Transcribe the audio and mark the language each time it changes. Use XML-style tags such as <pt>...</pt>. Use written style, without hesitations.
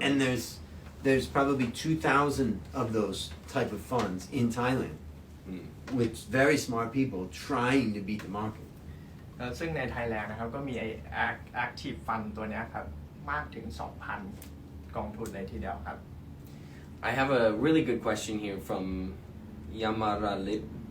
<en>And there's probably 2,000 of those type of funds in Thailand with very smart people trying to beat the market.</en> <th>ซึ่งในไทยแลนด์นะครับก็มี active fund ตัวนี้ครับมากถึง 2,000 กองทุนเลยทีเดียวครับ</th> <en>I have a really good question here from Yamaralip.</en>